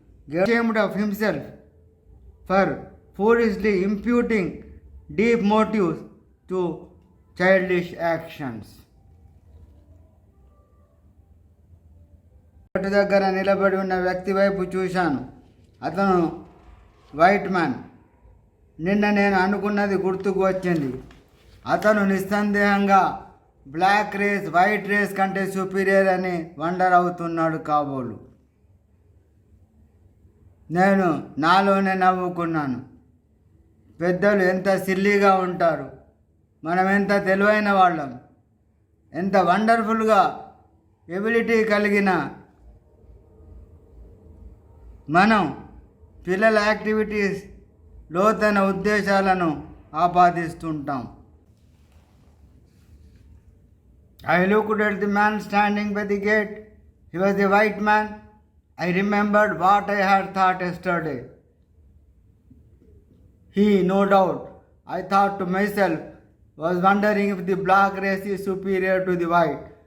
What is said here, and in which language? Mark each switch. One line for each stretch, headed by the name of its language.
English: ashamed of himself for foolishly imputing deep motives to childish actions.
Telugu: గట్టు దగ్గర నిలబడి ఉన్న వ్యక్తి వైపు చూశాను. అతను వైట్ మ్యాన్. నిన్న నేను అనుకున్నది గుర్తుకు వచ్చింది. అతను నిస్సందేహంగా
English: black race white race
Telugu: కంటే సుపీరియర్ అని వండర్ అవుతున్నాడు కాబోలు. నేను నాలోనే నవ్వుకున్నాను. పెద్దలు ఎంత సిల్లీగా ఉంటారు, మనం ఎంత తెలివైన వాళ్ళం, ఎంత
English: వండర్ఫుల్గా ఎబిలిటీ
Telugu: కలిగిన మనం పిల్లల యాక్టివిటీస్ లోతైన ఉద్దేశాలను ఆపాదిస్తుంటాం.
English: I looked at the man standing by the gate. He was a white man. I remembered what I had thought yesterday. He, no doubt, I thought to myself, was wondering if the black race is superior to the white.